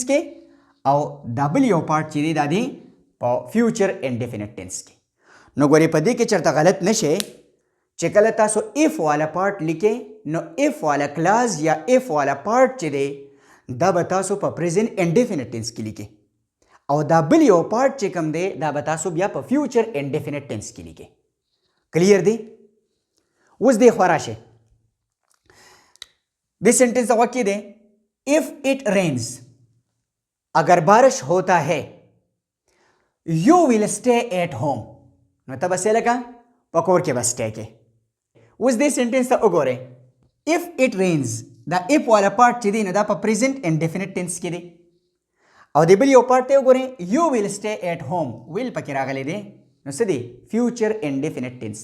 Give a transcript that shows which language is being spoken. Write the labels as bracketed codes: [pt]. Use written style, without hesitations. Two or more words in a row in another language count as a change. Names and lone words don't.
[ps] کې او دا بل یو پارت چې دی دا دی په [en] future indefinite tense [ps] کې نو ګورئ په دې کې چېرته غلط نشئ چې کله تاسو اف والا پارت لیکئ نو اف والا کلاس یا اف والا پارت چې دی دا به تاسو په [en] present indefinite tense [ps] کې لیکئ او دا بل یو پارت چې کوم دی دا به تاسو بیا په [en] future indefinite tense [ps] کې لیکئ کلیر دی اوس دې خوا راشئ دې سینټنس هغه کې دی [en] if it rains [ur] اگر بارش ہوتا ہے [en] you will stay at home [ps] نو ته به څه لکه په کور کې به سټے کې اوس دې سینټنس ته وګورئ [en] if it rains [ps] دا اف والا پارت چې دی نو دا په [en] present indefinite tense [ps] کې دی او د بل یو پارت ته وګورئ [en] you will stay at home [ps] ویل پکې راغلی دی نو څه دی [en] future indefinite tense